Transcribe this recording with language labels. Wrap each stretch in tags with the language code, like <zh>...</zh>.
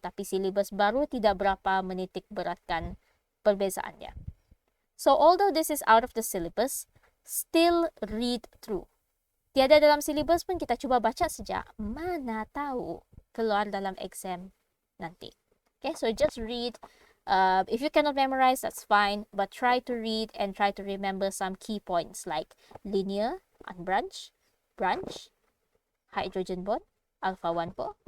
<ms>Tapi syllabus baru tidak berapa menitik beratkan perbezaannya.</ms> <en>So although this is out of the syllabus, still read through.</en> <ms>Tiada dalam syllabus pun kita cuba baca saja. Mana tahu keluar dalam exam nanti.</ms> <en>Okay, so just read. If you cannot memorize, that's fine. But try to read and try to remember some key points like linear, unbranched, branch, hydrogen bond, alpha 1 po.</en>